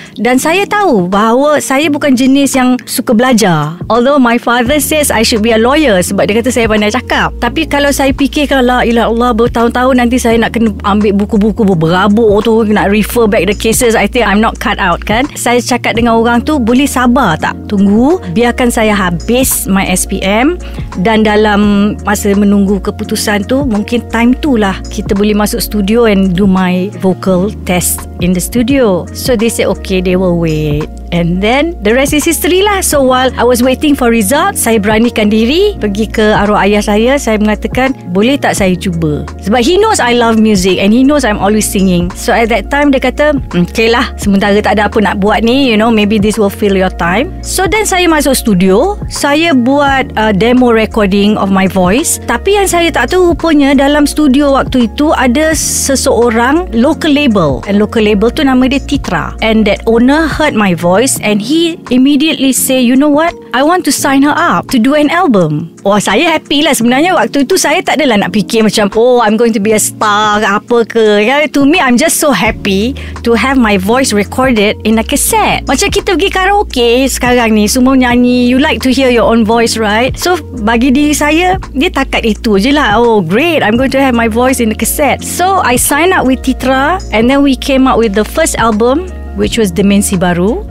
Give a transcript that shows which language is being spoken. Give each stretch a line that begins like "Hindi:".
Malay: Dan saya tahu bahawa saya bukan jenis yang suka belajar.
English: Although my father says I should be a lawyer
Malay: sebab dia kata saya pandai cakap. Tapi kalau saya fikirkan la ilah Allah, bertahun-tahun nanti saya nak kena ambil buku-buku berabuk tu, nak
English: refer back the cases, I think I'm not cut out
Malay: kan. Saya cakap dengan orang tu, boleh sabar tak? Tunggu, biarkan saya habis my SPM dan dalam masa menunggu keputusan tu, mungkin time tu lah kita boleh masuk studio
English: and do my vocal test in the studio. So they said okay, they will wait. And then the rest is history lah. So while I was waiting for results,
Malay: saya beranikan diri pergi ke arwah ayah saya. Saya mengatakan, boleh tak saya cuba?
English: Sebab he knows I love music and he knows I'm always singing. So at that time
Malay: dia kata,
English: okay lah,
Malay: sementara tak ada apa nak buat ni,
English: you know, maybe this will fill your time. So then
Malay: saya masuk studio. Saya buat
English: demo recording of my voice.
Malay: Tapi yang saya tak tahu rupanya dalam studio waktu itu ada seseorang local label. And local label tu nama dia Titra.
English: And that owner heard my voice and he immediately say, you know what, I want to sign her up to do an album.
Malay: Wah, saya happy lah. Sebenarnya waktu itu saya tak adalah nak fikir macam,
English: oh, I'm going to be a star
Malay: ke apa ke.
English: To me, I'm just so happy to have my voice recorded in a cassette.
Malay: Macam kita pergi karaoke sekarang ni, semua nyanyi,
English: you like to hear your own voice, right? So
Malay: bagi diri saya, dia takat itu je lah.
English: Oh great, I'm going to have my voice in the cassette. So I signed up with Titra and then we came out with the first album, which was Dimensi Baru.